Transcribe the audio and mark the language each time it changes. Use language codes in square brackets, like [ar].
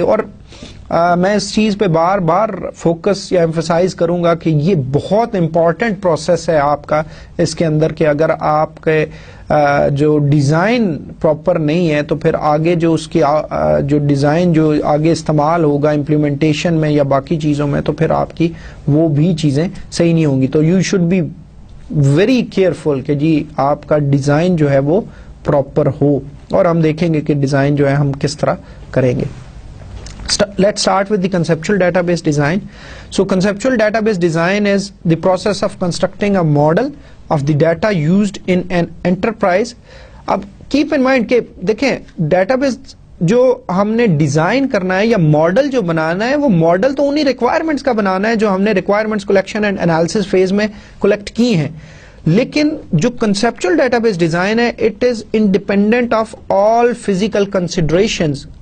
[ur] اور میں اس چیز پہ بار بار فوکس یا ایمفسائز کروں گا کہ یہ بہت امپورٹنٹ پروسیس ہے آپ کا اس کے اندر, کہ اگر آپ کے جو ڈیزائن پراپر نہیں ہے تو پھر آگے جو اس کی جو ڈیزائن جو آگے استعمال ہوگا امپلیمنٹیشن میں یا باقی چیزوں میں, تو پھر آپ کی وہ بھی چیزیں صحیح نہیں ہوں گی. تو [en] you should be very careful [ur] کہ جی آپ کا ڈیزائن جو ہے وہ پراپر ہو, اور ہم دیکھیں گے کہ ڈیزائن جو ہے ہم کس طرح کریں گے. [en] Let's start with the conceptual database design. So conceptual database design is the process of constructing a model of the data used in an enterprise. [ur] اب keep in mind کہ دیکھیں database جو ہم نے ڈیزائن کرنا ہے یا ماڈل جو بنانا ہے, وہ ماڈل تو انہی ریکوائرمنٹس کا بنانا ہے جو ہم نے requirements collection and analysis phase میں کلیکٹ کی ہیں. لیکن جو کنسپچل ڈیٹا بیس ڈیزائن ہے, [en] It is independent of all physical considerations.